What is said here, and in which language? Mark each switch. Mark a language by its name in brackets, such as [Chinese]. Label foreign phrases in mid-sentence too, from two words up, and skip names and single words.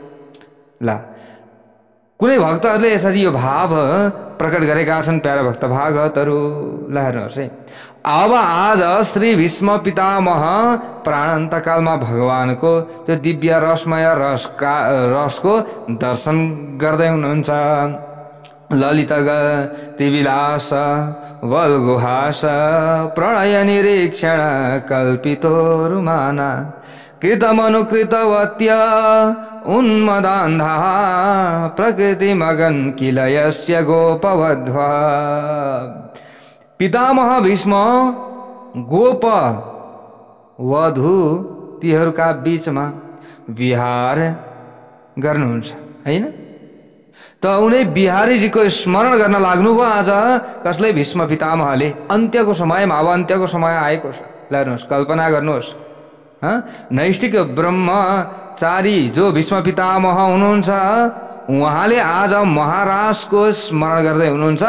[Nepali] ल कुनै भक्तहरूले यसरी यो भाव प्रकट गरेका छन् प्यारा भक्त भागवतहरू। ल हेर्नुहोस् है, अब आज श्री भीष्म पितामह प्राणान्तकालमा भगवानको त्यो दिव्य रसमय रसको दर्शन गर्दै हुनुहुन्छ। [Sanskrit] ललित गतिविलास वल्गुहास प्रणय निरीक्षण कल्पितो रुमाना कृतमनुकृतवत्य उन्मदान्धा प्रकृतिमगन किल यस्य गोपवध्वा। [Nepali] पितामह भीष्म गोप वधु तीहरूका बीचमा विहार गर्नुहुन्छ हैन। त उनी बिहारीजीको स्मरण गर्न लाग्नुभयो आज। कसले? भीष्म पितामहले। अन्त्यको समयमा, अब अन्त्यको समय आएको छ। हेर्नुहोस्, कल्पना गर्नुहोस्, नैष्ठिक ब्रह्मचारी जो भीष्म पितामह हुनुहुन्छ, उहाँले आज महाराजको स्मरण गर्दै हुनुहुन्छ।